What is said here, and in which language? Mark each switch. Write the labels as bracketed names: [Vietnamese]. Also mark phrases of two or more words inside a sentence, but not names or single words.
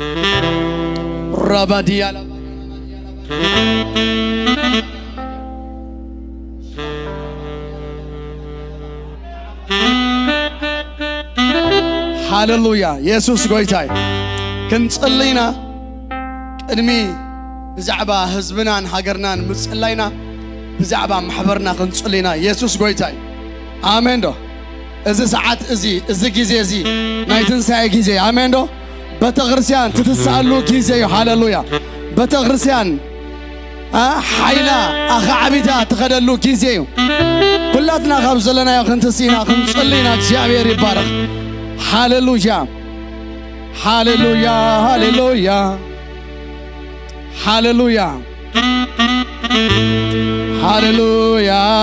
[Tigrinya] ረባዲያ ሃሌሉያ ኢየሱስ ጎይታይ ክንጽልይና ቅድሚ ብዛዕባ ህዝብናን ሃገርናን ምጽላይና ብዛዕባ ማሕበርና ክንጽልይና ኢየሱስ ጎይታይ አሜን ዶ እዚ ሰዓት እዚ ጊዜ እዚ ናይ ትንሣኤ ጊዜ አሜን ዶ ቤተክርስቲያን ትትሳሉ ጊዜ ሃሌሉያ ቤተክርስቲያን ሓይላ ኣኻዓቢታ ትኸደሉ ጊዜ ኩላትና ካብ ዘለናዮ ክንትሲና ክንጽልይና እግዚአብሔር ይባረኽ ሃሌሉያ ሃሌሉያ ሃሌሉያ ሃሌሉያ ሃሌሉያ